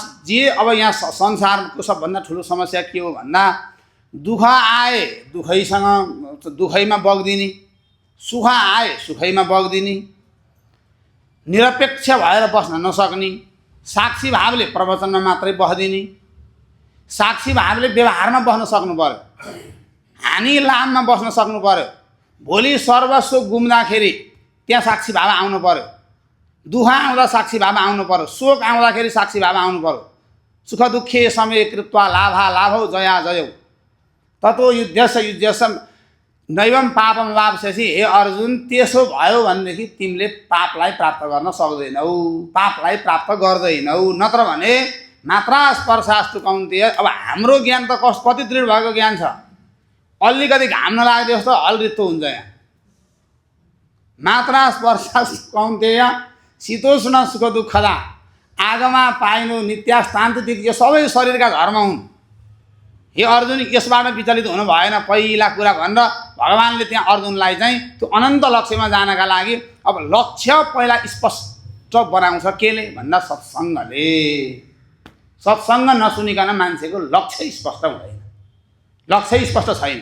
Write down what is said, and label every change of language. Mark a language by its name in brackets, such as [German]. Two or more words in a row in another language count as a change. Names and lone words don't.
[Nepali] जे अब यहाँ संसारको सबभन्दा ठुलो समस्या के हो भन्दा दुःख आए दुखैमा बग्दिने, सुख आए सुखैमा बग्दिने, निरपेक्ष भएर बस्न नसक्ने, साक्षी भावले प्रवचनमा मात्रै बस्दिने, साक्षी भावले व्यवहारमा बस्न सक्नु पर्यो, हानि लाभमा बस्न सक्नु पर्यो। भोलि सर्वस्व गुम्दाखेरि त्यहाँ साक्षी भाव आउनु पर्यो। दुःख आउँदा साक्षी भाव आउनु पर्यो, शोक आउँदाखेरि साक्षी भाव आउनु पर्यो। [Sanskrit] सुख दुःखे समय कृत्वा लाभा लाभौ जया जयौ ततो युद्धस्य युद्धस्य नैवं पापम वाप्स्यसि। [Nepali] हे अर्जुन, त्यसो भयो भनेदेखि तिमीले पापलाई प्राप्त गर्न सक्दैनौ, पापलाई प्राप्त गर्दैनौ। नत्र भने [Sanskrit] मात्रा स्पर्शास्तु कौन्तेय। [Nepali] अब हाम्रो ज्ञान त कति दृढ भएको ज्ञान छ, अलिकति घाम नलाग्यो जस्तो हलरित्तो हुन्छ। [Sanskrit] यहाँ मात्रा स्पर्शास्तु कौन्तेय शीतोष्ण सुख दुःखदा आगमा पाइनु नित्यास्तान्तिक। [Nepali] यो सबै शरीरका धर्म हुन्। हे अर्जुन, यसबाट विचलित हुनु भएन। पहिला कुरा भनेर भगवान्ले त्यहाँ अर्जुनलाई चाहिँ त्यो अनन्त लक्ष्यमा जानका लागि अब लक्ष्य पहिला स्पष्ट बनाउँछ। केले भन्दा सत्सङ्गले। सत्सङ्ग नसुनिकन मान्छेको लक्ष्य स्पष्ट हुँदैन, लक्ष्य स्पष्ट छैन।